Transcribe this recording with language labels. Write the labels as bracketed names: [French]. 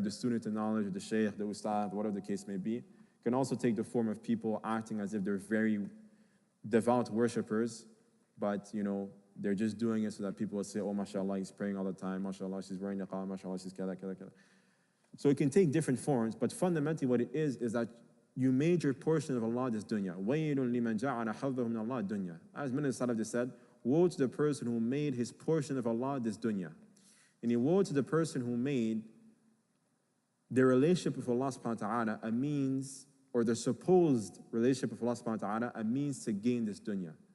[English] The student of knowledge, or the shaykh, the ustad, whatever the case may be. It can also take the form of people acting as if they're very devout worshippers, but they're just doing it so that people will say, oh, mashallah, he's praying all the time, mashallah, she's wearing niqab, mashallah, she's kada, kada, kada. So it can take different forms, but fundamentally what it is that you made your portion of Allah this dunya. [Arabic] وَيْلٌ لِمَنْ جَعَلَ حَظَّهُ مِنَ اللَّهِ dunya. [English] As many Salaf said, woe to the person who made his portion of Allah this dunya. And woe to the person who made their relationship with Allah subhanahu wa ta'ala a means, or their supposed relationship with Allah subhanahu wa ta'ala a means to gain this dunya.